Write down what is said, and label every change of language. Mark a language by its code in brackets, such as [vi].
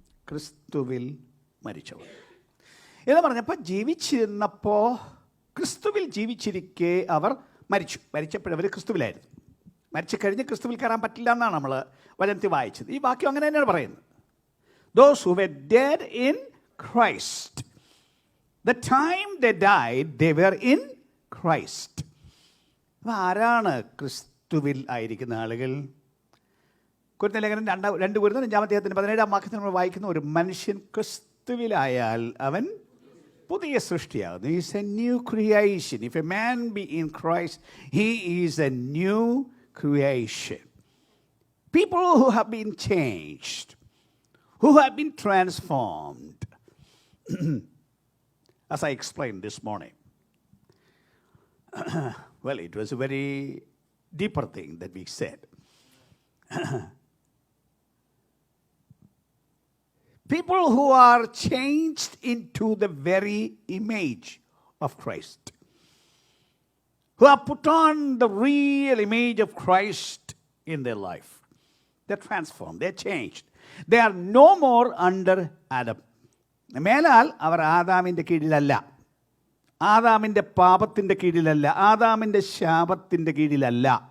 [ml] ക്രിസ്തുവിൽ മരിച്ചവർ എന്ന് പറഞ്ഞപ്പോൾ ജീവിച്ചിരുന്നപ്പോൾ ക്രിസ്തുവിൽ ജീവിച്ചിരിക്കെ അവർ മരിച്ചു. മരിച്ചപ്പോഴവർ ക്രിസ്തുവിലായിരുന്നു. മരിച്ചു കഴിഞ്ഞ് ക്രിസ്തുവിൽ കയറാൻ പറ്റില്ല എന്നാണ് നമ്മൾ വചനത്തിൽ വായിച്ചത്. ഈ വാക്യം അങ്ങനെ തന്നെയാണ് പറയുന്നത്. [en] Those who were dead in Christ, the time they died, they were in Christ. [ml] അപ്പോൾ ആരാണ് ക്രിസ്തുവിൽ ആയിരിക്കുന്ന ആളുകൾ? കൊരിന്ത്യർ ലേഖനം 2 കൊരിന്ത്യർ 5-17 വാക്യത്തിൽ നമ്മൾ വായിക്കുന്ന, ഒരു മനുഷ്യൻ ക്രിസ്തുവിലായാൽ അവൻ പുതിയ സൃഷ്ടിയാകുന്നു. [en] He is a new creation. If a man be in Christ, he is a new creation. People who have been changed, who have been transformed, as I explained this morning. Well, it was a very deeper thing that we said. People who are changed into the very image of Christ, who have put on the real image of Christ in their life. They're transformed, they're changed. They are no more under Adam. [ml] മേലാൽ അവർ ആദാമിൻ്റെ കീഴിലല്ല, ആദാമിൻ്റെ പാപത്തിൻ്റെ കീഴിലല്ല, ആദാമിൻ്റെ ശാപത്തിൻ്റെ കീഴിലല്ല.